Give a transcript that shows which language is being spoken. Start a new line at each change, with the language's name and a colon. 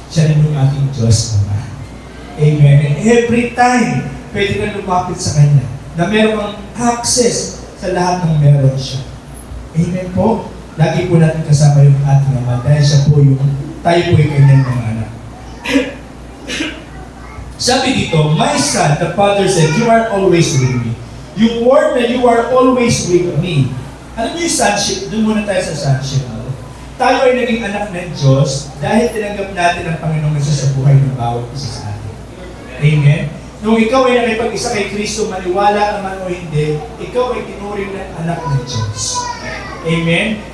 Filipino: Siya rin yung ating Diyos Ama. Amen? And every time, pwede ka lumapit sa Kanya na meron kang access sa lahat ng meron siya. Amen po? Lagi po natin kasama yung ating Ama dahil siya po yung tayo po yung kanyang mga anak.
English: Sabi dito, my son, the father said, you are always with me. Yung word na you are always with me.
Filipino: Alam niyo yung sonship? Doon muna tayo sa sonship. Tayo ay naging anak ng Diyos dahil tinanggap natin ang Panginoong Yesus sa buhay ng bawat isa sa atin. Amen? Nung ikaw ay nakipag-isa kay Kristo, maniwala ka man o hindi, ikaw ay tinuring ng anak ng Diyos. Amen?